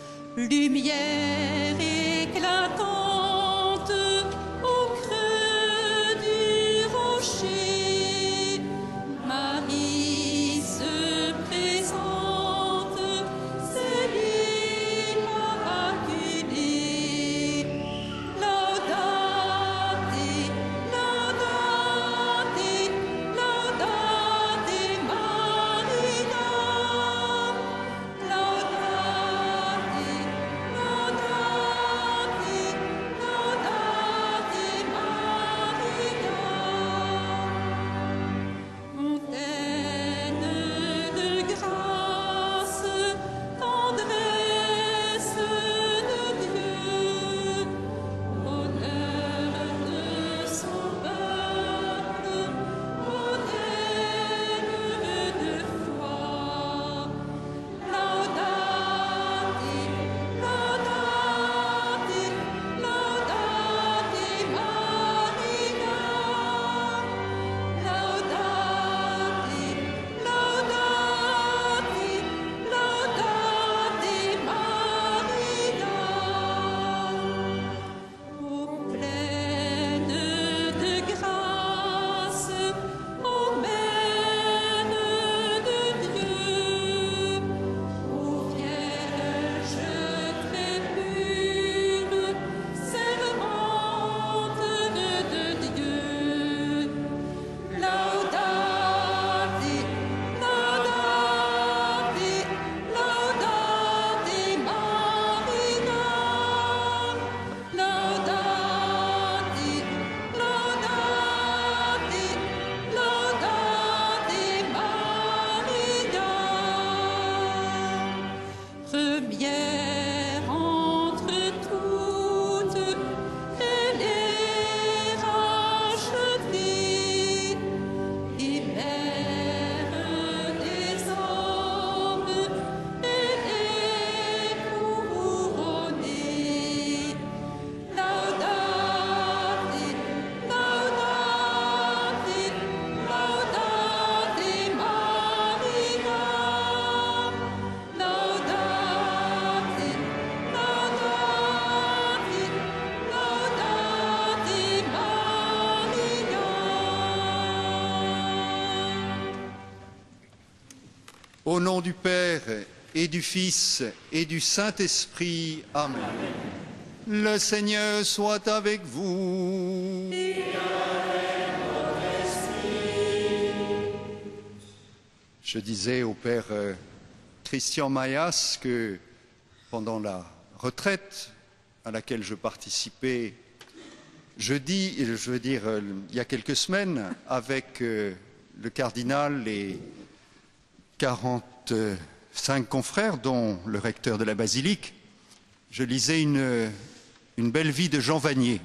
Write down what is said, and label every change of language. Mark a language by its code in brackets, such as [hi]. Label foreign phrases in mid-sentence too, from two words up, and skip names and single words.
[fr] lumière éclatante au creux du rocher. Marie se présente, cellule immaculée. [la] Laudate, laudate, laudate Maria. Laudate, laudate, laudate Maria. [fr] Fontaine de grâce, tendresse de Dieu, honneur de son peuple, modèle de foi. [la] Laudate, laudate, laudate Maria. Laudate, laudate, laudate Maria. [fr] Ô pleine de grâce, ô mère de Dieu, ô Vierge très pure, servante de Dieu. [la] Laudate, laudate, laudate Maria. Laudate, laudate, laudate Maria. [fr] Première entre toutes, elle est rachetée, et mère des hommes, elle est couronnée. [la] Laudate, laudate, laudate Maria. Laudate, laudate, laudate Maria. [fr] Au nom du Père et du Fils et du Saint-Esprit. Amen. Le Seigneur soit avec vous. Je disais au Père Christian Maillas que pendant la retraite à laquelle je participais jeudi, il y a quelques semaines, avec le cardinal et 45 confrères, dont le recteur de la basilique, je lisais une belle vie de Jean Vanier.